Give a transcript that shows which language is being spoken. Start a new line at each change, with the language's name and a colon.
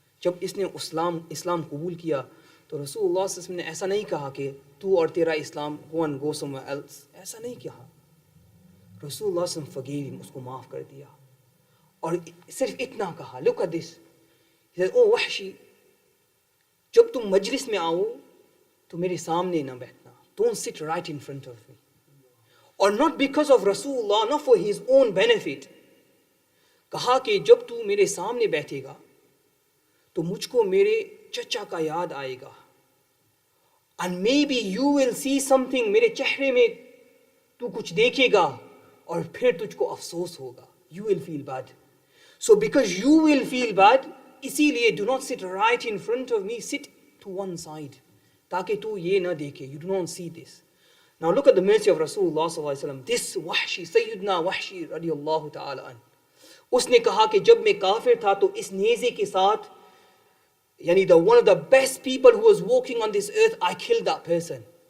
Hindi: जब इसने इस्लाम कबूल किया, तो Rasulullah sallallahu alayhi wasallam ने ऐसा नहीं कहा कि तू और तेरा इस्लाम
English: go and go somewhere else.
Hindi: ऐसा नहीं कहा.
English: Rasulullah sallallahu alayhi wasallam forgave him,
Hindi: उसको माफ कर दिया. और सिर्फ इतना कहा.
English: Look at this. He said, oh Wahshi,
Hindi: जब तुम मजलिस में आओ तो मेरे सामने ना बैठना.
English: Don't sit right in front of me. Or not because of Rasulullah, not for his own benefit.
Hindi: कहा कि जब तू मेरे सामने बैठेगा तो मुझको मेरे चचा का याद आएगा.
English: And maybe you will see something,
Hindi: मेरे चेहरे में तू कुछ देखेगा और फिर तुझको अफसोस होगा.
English: You will feel bad. So because you will feel bad,
Hindi: इसीलिए
English: do not sit right in front of me, sit to one side.
Hindi: ताकि तू ये ना देखे.
English: You do not see this. Now look at the mercy of Rasulullah sallallahu alaihi wasallam. This Wahshi, Sayyidina Wahshi radiyallahu ta'ala an.
Hindi: उसने कहा कि जब मैं काफिर था तो इस नेज़े के साथ, यानी
English: one of the best people who was walking on this earth, I killed that person.